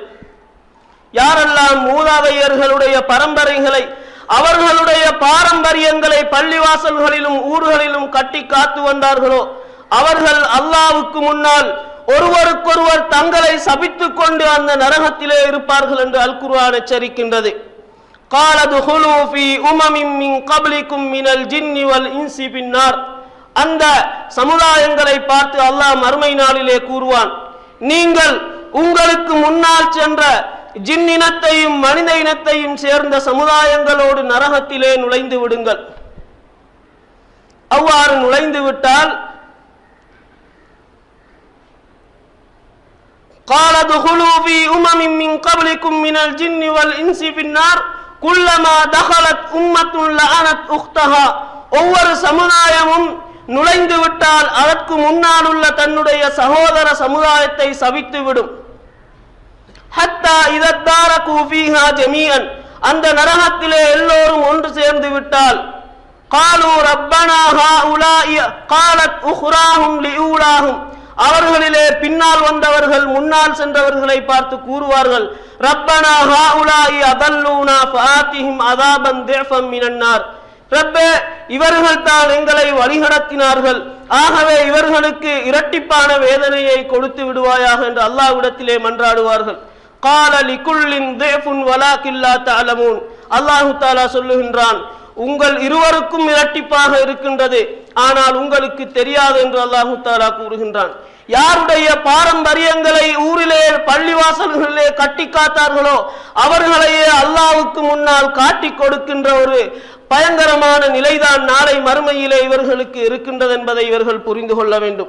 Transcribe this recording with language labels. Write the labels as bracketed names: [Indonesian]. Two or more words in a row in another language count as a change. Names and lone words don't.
[Tamil] யாரெல்லாம் மூதாதையர்களுடைய பரம்பரைகளை, அவர்களுடைய பாரம்பரியங்களை பள்ளிவாசல்களிலும் ஊர்களிலும் கட்டி காத்து வந்தார்களோ அவர்கள் அல்லாஹ்வுக்கு முன்னால் ஒருவருக்கொருவர் தங்களை சபித்துக் கொண்டு அந்த நரகத்திலே இருப்பார்கள் என்று அல் குர்ஆன் எச்சரிக்கின்றது. [Arabic] قَالَ دُخُلُوا فِي أُمَمٍ مِّن قَبْلِكُم مِّنَ الْجِنِّ وَالْإِنسِ فِي النَّارِ. [Tamil] அந்த சமுதாயங்களை பார்த்து அல்லாஹ் மறுமை நாளிலே கூறுவான், நீங்கள் உங்களுக்கு முன்னால் சென்ற ஜின்னினத்தையும் மனித இனத்தையும் சேர்ந்த சமுதாயங்களோடு நரகத்திலே நுழைந்து விடுங்கள். அவ்வாறு நுழைந்து விட்டால் [Arabic] قَالَ دُخُلُوا فِي أُمَمٍ مِّن قَبْلِكُم مِّنَ الْجِنِّ وَالْإِنسِ فِي النَّارِ كُلَّمَا دَخَلَتْ أُمَّةٌ لَعَنَتْ أُخْتَهَا. [Tamil] ஒவ்வொரு சமுதாயமும் நுழைந்து விட்டால் அதற்கு முன்னால் உள்ள தன்னுடைய சகோதர சமுதாயத்தை சபித்துவிடும். [Arabic] حتى إذا اداركوا فيها جميعا, [Tamil] அந்த நரகத்திலே எல்லோரும் ஒன்று சேர்ந்து விட்டால் [Arabic] قالوا ربنا هؤلاء قالت أخراهم لأولاهم, [Tamil] அவர்களிலே பின்னால் வந்தவர்கள் முன்னால் சென்றவர்களை பார்த்து கூறுவார்கள், [Arabic] ربنا هؤلاء أضلونا فآتهم عذابا ضعفا من النار. [Tamil] ரப்பே, இவர்கள் தான் எங்களை வழிநடத்தினார்கள், ஆகவே இவர்களுக்கு இரட்டிப்பான வேதனையை கொடுத்து விடுவாயாக என்று அல்லாஹ்விடத்திலே மன்றாடுவார்கள். [Arabic] قال لكل ضعف ولكن لا تعلمون, الله تعالى [Tamil] சொல்லுகின்றான், உங்கள் இருவருக்கும் இரட்டிப்பாக இருக்கின்றது, ஆனால் உங்களுக்கு தெரியாது என்று [Arabic] الله تعالى [Tamil] கூறுகின்றான். யாருடைய பாரம்பரியங்களை ஊரிலே பள்ளிவாசல்களிலே கட்டி காத்தார்களோ அவர்களையே அல்லாஹ்வுக்கு முன்னால் காட்டி கொடுக்கின்ற ஒரு பயங்கரமான நிலைதான் நாளை மறுமையிலே இவர்களுக்கு இருக்கின்றது என்பதை இவர்கள் புரிந்து கொள்ள வேண்டும்.